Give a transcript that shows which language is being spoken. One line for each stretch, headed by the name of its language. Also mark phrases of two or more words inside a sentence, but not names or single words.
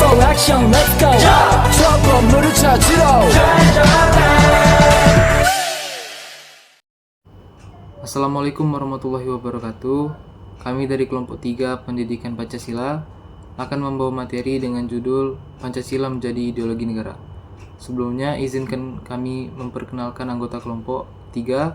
English: action, let's go.
Korean: 저 건물을 찾으러.
Arabic: السلام عليكم ورحمة الله وبركاته.
Indonesian: Kami dari kelompok 3 Pendidikan Pancasila akan membawa materi dengan judul Pancasila menjadi ideologi negara. Sebelumnya izinkan kami memperkenalkan anggota kelompok 3.